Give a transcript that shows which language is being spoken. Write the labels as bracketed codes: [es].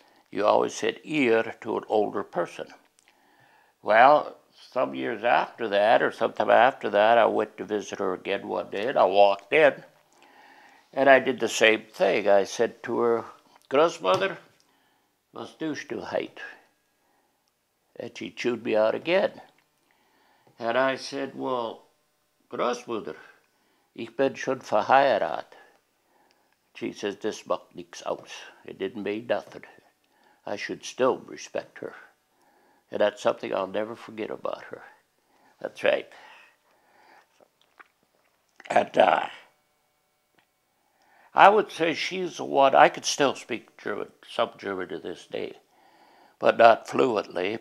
[en] You always said ihr to an older person. Well, some years after that, or sometime after that, I went to visit her again one day, and I walked in, and I did the same thing. I said to her, [de] Großmother, was tust du heit? [en] And she chewed me out again. And I said, well, [de] Großmutter, ich bin schon verheiratet. [en] She says, this [de] macht nichts aus. [en] It didn't mean nothing. I should still respect her. And that's something I'll never forget about her. That's right. And I would say she's the one, I could still speak German, some German to this day, but not fluently.